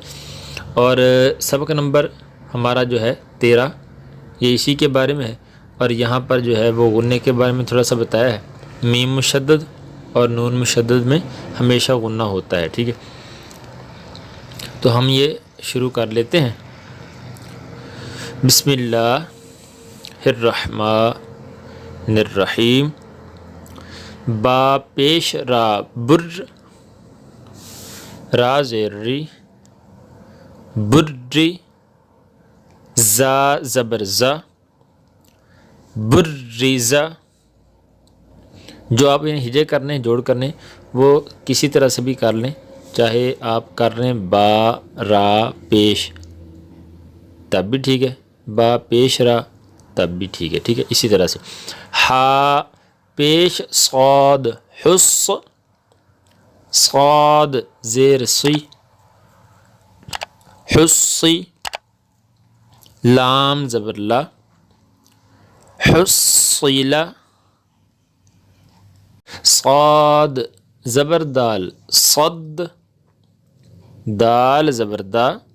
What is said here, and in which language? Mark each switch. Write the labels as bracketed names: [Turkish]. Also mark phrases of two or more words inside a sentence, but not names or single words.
[Urdu] اور سبق نمبر ہمارا جو ہے 13 یہ اسی کے بارے میں ہے، اور یہاں پر جو ہے وہ غنے کے بارے میں تھوڑا سا بتایا ہے۔ میم مشدد اور نون مشدد میں ہمیشہ غنہ ہوتا ہے، ٹھیک ہے۔ تو ہم یہ شروع کر لیتے ہیں۔ [Arabic] بسم اللہ الرحمن الرحیم۔ [Urdu] با پیش را بر، را زیر ری، بری، زا زبر زا، بریزا۔ جو آپ انہیں ہجے کرنے، جوڑ کرنے، وہ کسی طرح سے بھی کر لیں، چاہے آپ کر لیں با را پیش تب بھی ٹھیک ہے، با پیش را تب بھی ٹھیک ہے، ٹھیک ہے، اسی طرح سے۔ ہا پیش صاد حس، صاد زیر سی، حسی، لام زبر لا، حصیلا، صاد زبر دال صد، دال زبر دا